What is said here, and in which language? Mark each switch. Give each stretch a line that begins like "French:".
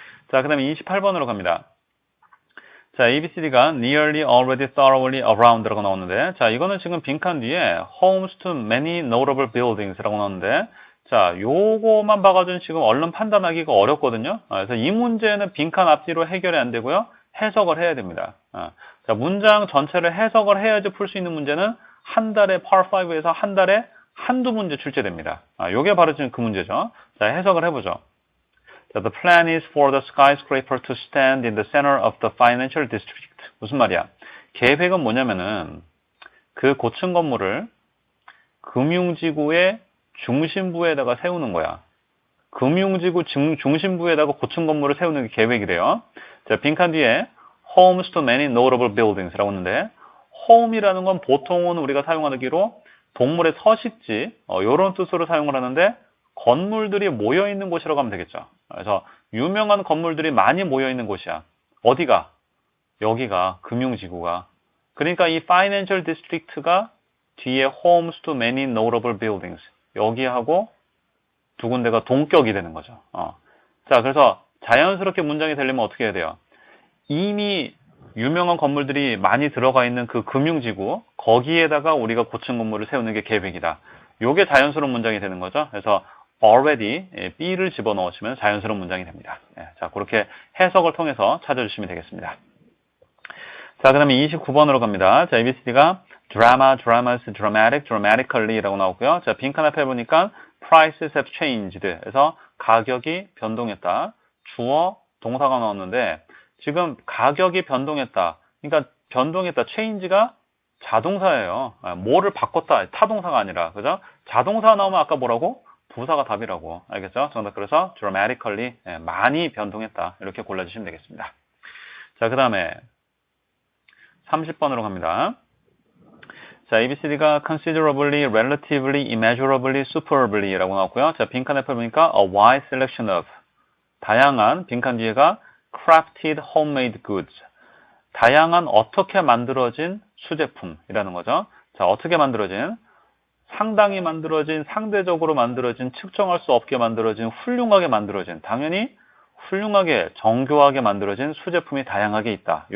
Korean: 자, 그 다음에 28번으로 갑니다. 자, ABCD가 nearly, already, thoroughly, around라고 나오는데, 자, 이거는 지금 빈칸 뒤에
English: homes to many notable buildings
Korean: 라고 나오는데, 자, 요거만 봐가지고 지금 얼른 판단하기가 어렵거든요. 그래서 이 문제는 빈칸 앞뒤로 해결이 안 되고요. 해석을 해야 됩니다. 자, 문장 전체를 해석을 해야지 풀 수 있는 문제는 한 달에 Part 5에서 한 달에 한두 문제 출제됩니다. 요게 바로 지금 그 문제죠. 자, 해석을 해보죠. 자,
English: the plan is for the skyscraper to stand in the center of the financial district.
Korean: 무슨 말이야? 계획은 뭐냐면은 그 고층 건물을 금융지구의 중심부에다가 세우는 거야. 금융지구 중심부에다가 고층 건물을 세우는 게 계획이래요. 자, 빈칸 뒤에
English: homes to many notable buildings
Korean: 라고 했는데, home이라는 건 보통은 우리가 사용하기로 동물의 서식지, 이런 뜻으로 사용을 하는데, 건물들이 모여있는 곳이라고 하면 되겠죠. 그래서 유명한 건물들이 많이 모여있는 곳이야. 어디가? 여기가, 금융지구가. 그러니까 이
English: financial district가
Korean: 뒤에
English: homes to many notable buildings.
Korean: 여기하고 두 군데가 동격이 되는 거죠. 자, 그래서 자연스럽게 문장이 되려면 어떻게 해야 돼요? 이미 유명한 건물들이 많이 들어가 있는 그 금융지구, 거기에다가 우리가 고층 건물을 세우는 게 계획이다. 요게 자연스러운 문장이 되는 거죠. 그래서 already, B를 집어넣으시면 자연스러운 문장이 됩니다. 자, 그렇게 해석을 통해서 찾아주시면 되겠습니다. 자, 그 다음에 29번으로 갑니다. 자, ABCD가 drama, dramas, dramatic, dramatically 라고 나오고요. 자, 빈칸 앞에 보니까
English: prices have changed.
Korean: 그래서 가격이 변동했다. 주어, 동사가 나왔는데 지금 가격이 변동했다. 그러니까 변동했다. change가 자동사예요. 뭐를 바꿨다. 타동사가 아니라. 그죠? 자동사 나오면 아까 뭐라고? 부사가 답이라고. 알겠죠? 정답. 그래서 dramatically, 많이 변동했다. 이렇게 골라주시면 되겠습니다. 자, 그 다음에 30번으로 갑니다. 자, ABCD가 considerably, relatively, immeasurably, superbly 라고 나왔고요. 자, 빈칸 앞에 보니까
English: a wide selection of,
Korean: 다양한, 빈칸 뒤에가
English: crafted homemade goods,
Korean: 다양한 어떻게 만들어진 수제품이라는 거죠. 자, 어떻게 만들어진, 상당히 만들어진, 상대적으로 만들어진, 측정할 수 없게 만들어진, 훌륭하게 만들어진, 당연히 훌륭하게, 정교하게 만들어진 수제품이 다양하게 있다.